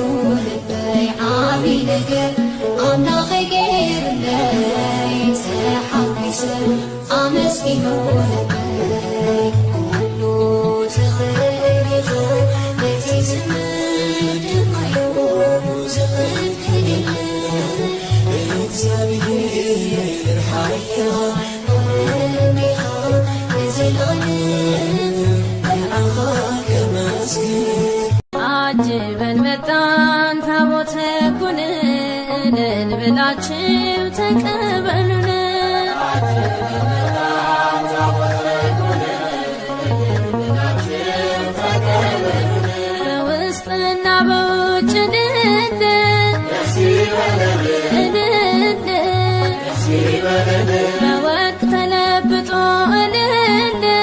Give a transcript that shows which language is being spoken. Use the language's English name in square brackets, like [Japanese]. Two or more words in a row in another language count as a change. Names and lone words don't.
[Tigrinya] ልበይ ዓብይ ነገር ኣምላኸይ ገይሩለይ ተሓዊሰ ኣመስጊኑ ልበይ ኩሉ ትኽእል ኢኹ ነቲ ዝምድማዩ ዝኽእል ክልል እግዚአብሔር ሓያል ሆነኒኻ ንዘለዓለም ንዓኻ ከመስግን [Amharic] አጅበን መጣን ታቦተ ሕጉን እልል ብላችሁ ተቀበሉን በውስጥና በውጭ ድል በወርቅ ተለብጦ እልል